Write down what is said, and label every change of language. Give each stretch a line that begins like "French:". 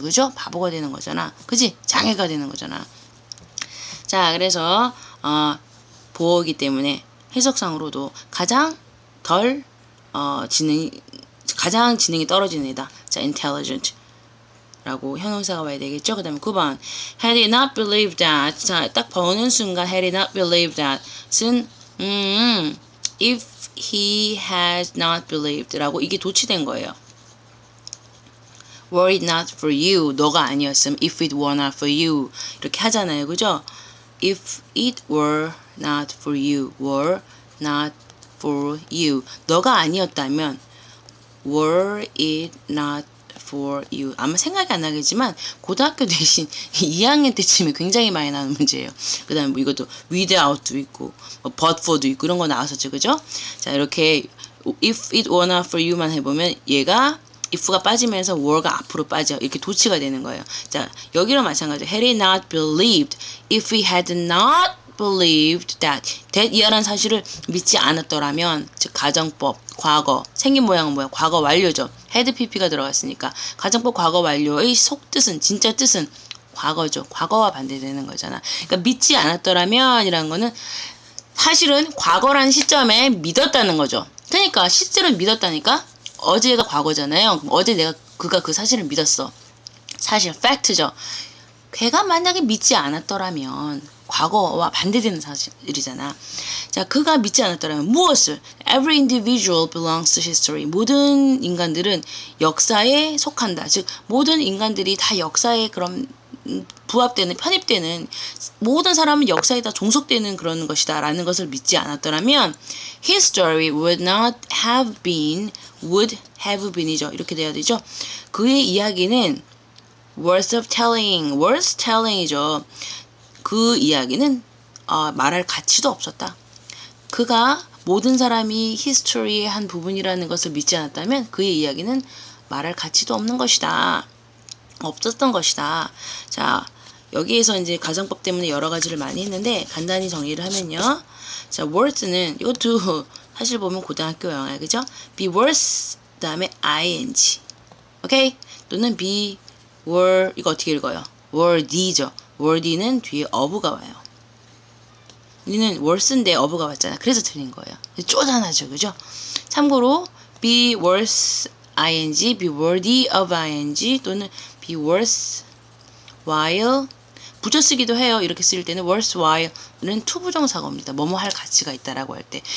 Korean: 그죠? 바보가 되는 거잖아. 그지? 장애가 되는 거잖아. 자, 그래서 보어이기 때문에 해석상으로도 가장 지능이 떨어지는 애다. 자, intelligent 라고 형용사가 와야 되겠죠. 그 다음에 9번.
English: Had he not believed that.
Korean: 자, 딱 보는 순간
English: had he not believed that은 if he had not believed
Korean: 라고 이게 도치된 거예요.
English: Were it not for you.
Korean: 너가 아니었음.
English: If it were not for you.
Korean: 이렇게 하잖아요. 그죠?
English: If it were not for you. Were not for you.
Korean: 너가 아니었다면
English: were it not for you.
Korean: 아마 생각이 안 나겠지만 고등학교 대신 2학년 때쯤에 굉장히 많이 나오는 문제예요. 그 다음에 뭐 이것도 without도 있고 뭐 but for도 있고 이런 거 나왔었죠. 그죠? 자, 이렇게
English: if it were not for you
Korean: 만 해보면 얘가 if가 빠지면서 were가 앞으로 빠져 이렇게 도치가 되는 거예요. 자, 여기로 마찬가지로
English: had he not believed, if he had not believed that
Korean: 이하라는 사실을 믿지 않았더라면, 즉 가정법 과거 생긴 모양은 뭐야? 과거 완료죠. had pp가 들어갔으니까 가정법 과거 완료의 속뜻은 진짜 뜻은 과거죠. 과거와 반대되는 거잖아. 그러니까 믿지 않았더라면 이라는 거는 사실은 과거라는 시점에 믿었다는 거죠. 그러니까 실제로 믿었다니까. 어제가 과거잖아요. 그럼 어제 그가 그 사실을 믿었어. 사실 팩트죠. 걔가 만약에 믿지 않았더라면 과거와 반대되는 사실이잖아. 자, 그가 믿지 않았더라면 무엇을?
English: Every individual belongs to history.
Korean: 모든 인간들은 역사에 속한다. 즉 모든 인간들이 다 역사에 그런 부합되는, 편입되는, 모든 사람은 역사에 다 종속되는 그런 것이다 라는 것을 믿지 않았더라면
English: his story would not have been,
Korean: would have been이죠. 이렇게 돼야 되죠. 그의 이야기는
English: worth of telling, worth telling
Korean: 이죠. 그 이야기는 말할 가치도 없었다. 그가 모든 사람이 히스토리의 한 부분이라는 것을 믿지 않았다면 그의 이야기는 말할 가치도 없는 것이다. 없었던 것이다. 자, 여기에서 이제 가정법 때문에 여러 가지를 많이 했는데 간단히 정리를 하면요. 자, worth는 이것도 사실 보면 고등학교 영어야, 그죠? be worth 다음에 ing, 오케이? 또는 be were, 이거 어떻게 읽어요? worthy죠. worthy는 뒤에 of가 와요. 우리는 worth인데 of가 왔잖아. 그래서 틀린 거예요. 쪼잔하죠, 그죠? 참고로 be worth ing, be worthy of ing 또는 be worth while 붙여쓰기도 해요. 이렇게 쓸 때는 worthwhile는 투부정사어입니다. 뭐뭐 할 가치가 있다라고 할 때.